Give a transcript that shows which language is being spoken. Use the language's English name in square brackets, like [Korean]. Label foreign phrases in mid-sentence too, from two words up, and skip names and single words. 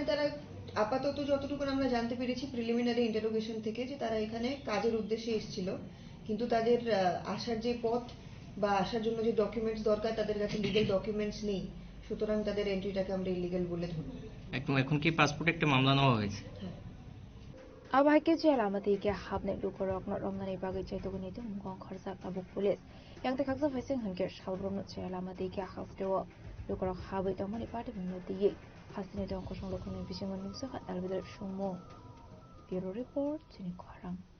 [Bangla] তারা আপাতত যতটুকু আমরা জানতে পেরেছি [English] preliminary interrogation [Bangla] থেকে, যে তারা এখানে কাজের উদ্দেশ্যে এসেছিল, কিন্তু তাদের আসার যে পথ বা আসার জন্য যে ডকুমেন্টস দরকার তাদের কাছে [English] legal documents [Bangla] নেই, সুতরাং তাদের এন্ট্রিটাকে আমরা ইলিগ্যাল বলে ধরব। এখন কি পাসপোর্ট একটা মামলা নেওয়া হয়েছে? [Kok Borok] Abahake jela amati ke habne lukorok no romnani bagai chaitoguni tu mungong kharsa tabuk police yang te khaksa faising hanke shalbrom no jela amati ke khaftewo lukorok habai tomani party minoti ye hasini dong kosong lokoni bisimon nimsa khat albedar shumo [English] bureau report [Kok Borok] chini khorang